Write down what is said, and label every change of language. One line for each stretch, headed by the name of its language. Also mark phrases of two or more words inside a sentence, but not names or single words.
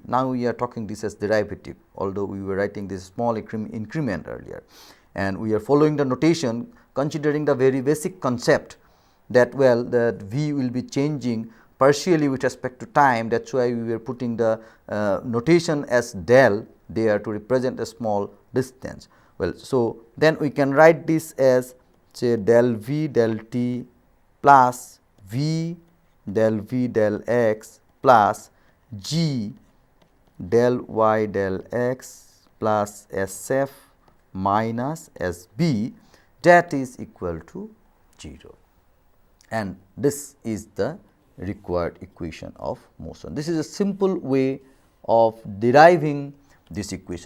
English: Now, we are talking this as derivative, although we were writing this small increment earlier, and we are following the notation considering the very basic concept that, well, that v will be changing partially with respect to time. That is why we were putting the notation as del there to represent a small distance. Well, so then we can write this as, say, del v del t plus v del x plus g del y del x plus sf minus sb, that is equal to 0, and this is the required equation of motion. This is a simple way of deriving this equation.